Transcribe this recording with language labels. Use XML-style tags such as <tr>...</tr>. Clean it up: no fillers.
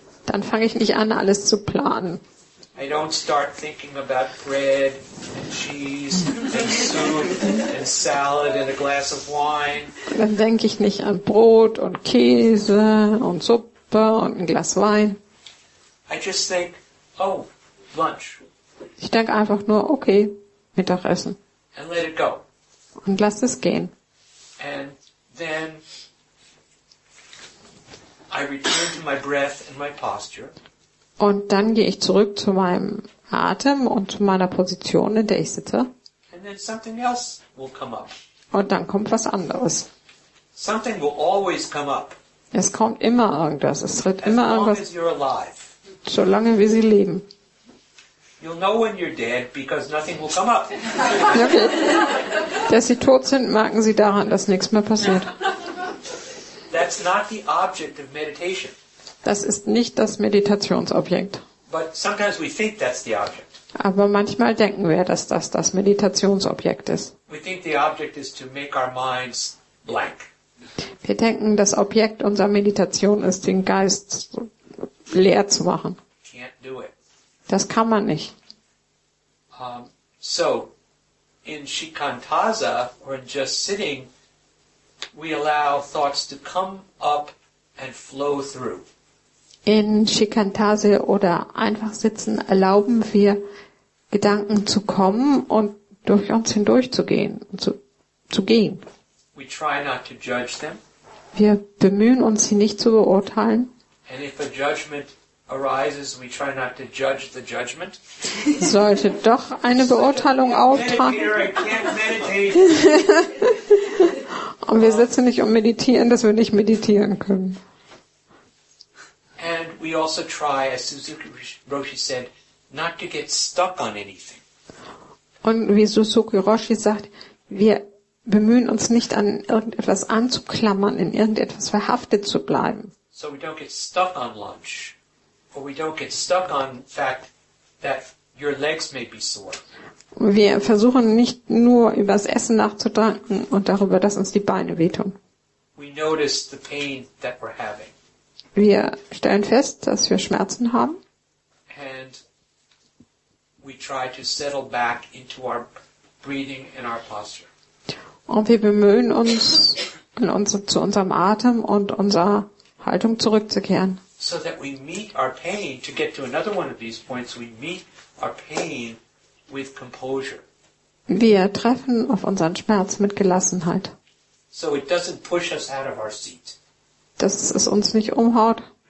<de>Dann fange ich nicht an, alles zu planen.</de> <en>I don't start thinking about bread and cheese and soup and salad and a glass of wine.</en> <de>Dann denke ich nicht an Brot und Käse und Suppe und ein Glas Wein.</de> <en>I just think, oh, lunch.</en> <de>Ich denke einfach nur, okay, Mittagessen.</de> <en>And let it go.</en> <de>Und lass es gehen.</de> <en>And then I return to my breath and my posture.</en> <de>Und dann gehe ich zurück zu meinem Atem und zu meiner Position, in der ich sitze.</de> <en>And then something else will come up.</en> <de>Und dann kommt was anderes.</de> <en>Something will always come up.</en> <de>Es kommt immer irgendwas. Es tritt immer irgendwas.</de> <en>As long as you're alive.</en> <de>Solange wie Sie leben.</de> <en>You'll know when you're dead because nothing will come up. Okay.</en> <de>Dass Sie tot sind, merken Sie daran, dass nichts mehr passiert.</de> <en>That's not the object of meditation.</en> <de>Das ist nicht das Meditationsobjekt.</de> <en>But sometimes we think that's the object.</en> <de>Aber manchmal denken wir, dass das Meditationsobjekt ist.</de> <en>We think the object is to make our minds blank.</en> <de>Wir denken, das Objekt unserer Meditation ist, den Geist leer zu machen.</de> <en>Can't do it.</en> <de>Das kann man nicht.</de> <en>So, in shikantaza, or in just sitting, we allow thoughts to come up and flow through.</en> <de>In Shikantase oder einfach sitzen erlauben wir Gedanken zu kommen und durch uns hindurch zu gehen. Zu gehen.</de> <en>We try not to judge them.</en> <de>Wir bemühen uns, sie nicht zu beurteilen.</de> <en>And if a judgment arises, we try not to judge the judgment.</en> <de>Sollte doch eine Beurteilung auftreten. Und wir sitzen nicht und meditieren, dass wir nicht meditieren können.</de> <en>And we also try, as Suzuki Roshi said, not to get stuck on anything.</en> <de>Und wie Suzuki Roshi sagt, wir bemühen uns nicht an irgendetwas anzuklammern, in irgendetwas verhaftet zu bleiben.</de> <en>So we don't get stuck on lunch, or we don't get stuck on the fact that your legs may be sore.</en> <de>Wir versuchen nicht nur über das Essen nachzudenken und darüber, dass uns die Beine wehtun.</de> <en>We notice the pain that we're having.</en> <de>Wir stellen fest, dass wir Schmerzen haben.</de> <en>And we try to settle back into our breathing and our posture.</en> <de>Und wir bemühen uns, zu unserem Atem und unserer Haltung zurückzukehren.</de> <en>So that we meet our pain, to get to another one of these points, we meet our pain with composure.</en> <de>Wir treffen auf unseren Schmerz mit Gelassenheit.</de> <en>So it doesn't push us out of our seat.</en> <de>Dass es uns nicht umhaut.</de>